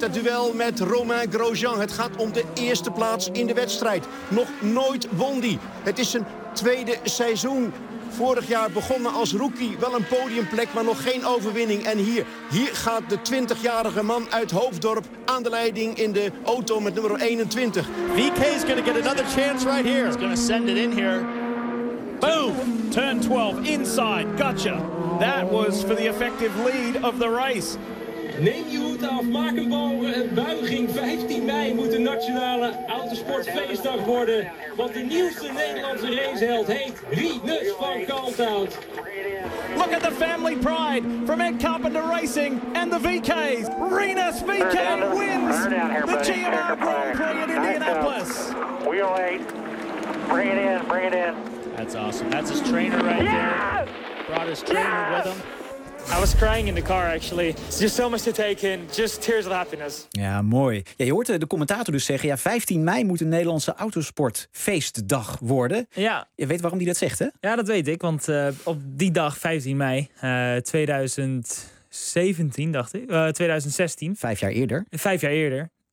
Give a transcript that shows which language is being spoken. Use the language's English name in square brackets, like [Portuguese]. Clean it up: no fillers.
[Dutch] Het duel met Romain Grosjean. Het gaat om de eerste plaats in de wedstrijd. Nog nooit won die. Het is zijn tweede seizoen. Vorig jaar begonnen als rookie, wel een podiumplek, maar nog geen overwinning. En hier gaat de 20-jarige man uit Hoofddorp aan de leiding in de auto met nummer 21. [English] VK is going to get another chance right here. He's going to send it in here. Boom! Turn 12, inside, gotcha. That was for the effective lead of the race. Neem je hoed af, maak een buiging. 15 mei moet de nationale autosportfeestdag worden. Want de nieuwste Nederlandse raceheld heet Rinus van Kalkhout. Look at the family pride from Ed Carpenter Racing and the VKs. Rinus VK wins the GMR Grand Prix in Indianapolis. Wheel 8, bring it in. That's awesome. That's his trainer right yes! there. Brought his trainer yes! with him. I was crying in the car, actually. It's just so much to take in. Just tears of happiness. [Dutch] Ja, mooi. Ja, je hoort de commentator dus zeggen... Ja, 15 mei moet een Nederlandse autosportfeestdag worden. Ja. Je weet waarom die dat zegt, hè? Ja, dat weet ik. Want op die dag, 15 mei 2017, dacht ik. 2016. Vijf jaar eerder.